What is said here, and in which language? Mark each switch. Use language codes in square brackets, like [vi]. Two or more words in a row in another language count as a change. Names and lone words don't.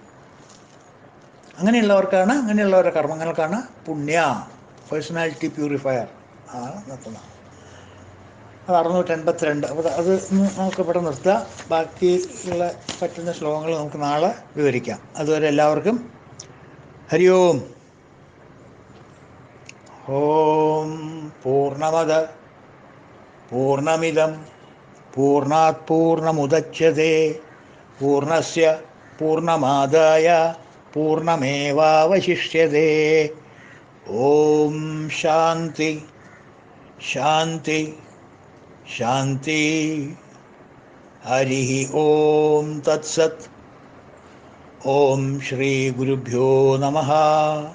[ml] അങ്ങനെയുള്ളവരുടെ കർമ്മങ്ങൾക്കാണ് പുണ്യ, [en] personality purifier. [ml] നിർത്തുന്നതാണ്. അത് 682. അപ്പോൾ അത് നമുക്ക് ഇവിടെ നിർത്തുക. ബാക്കിയുള്ള പറ്റുന്ന ശ്ലോകങ്ങൾ നമുക്ക് നാളെ വിവരിക്കാം. അതുവരെ എല്ലാവർക്കും [sa] ഹരി ഓം. ഓം പൂർണ്ണമദ പൂർണ്ണമിദം പൂർണ്ണാത് പൂർണ്ണമുദച്യതേ പൂർണ്ണസ്യ പൂർണ്ണമാദായ പൂർണ്ണമേവാവശിഷ്യതേ. ഓം ശാന്തി ശാന്തി ശാന്തി. ഹരി ഓം തത്സത്. ഓം ശ്രീ ഗുരുഭ്യോ നമഃ.